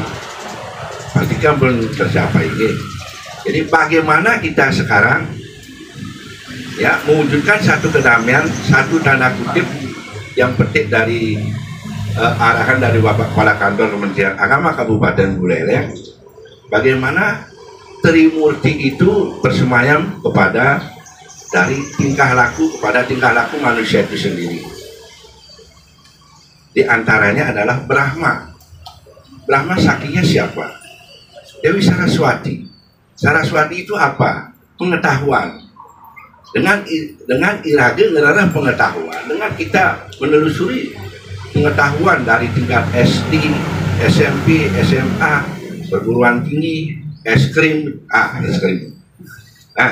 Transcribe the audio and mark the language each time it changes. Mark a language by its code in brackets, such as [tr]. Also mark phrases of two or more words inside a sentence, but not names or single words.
[id] Pastikan belum tercapai ini. Jadi bagaimana kita sekarang ya mewujudkan satu kedamaian, satu tanda kutip yang petik dari arahan dari Bapak Kepala Kantor Kementerian Agama Kabupaten Buleleng, bagaimana Trimurti itu bersemayam kepada dari tingkah laku manusia itu sendiri. Di antaranya adalah Brahma. Brahma saktinya siapa? Dewi Saraswati. Saraswati itu apa? Pengetahuan. Dengan [ban] irage ngerarah [id] pengetahuan, dengan kita menelusuri pengetahuan dari tingkat SD, SMP, SMA, perguruan tinggi, es krim, nah,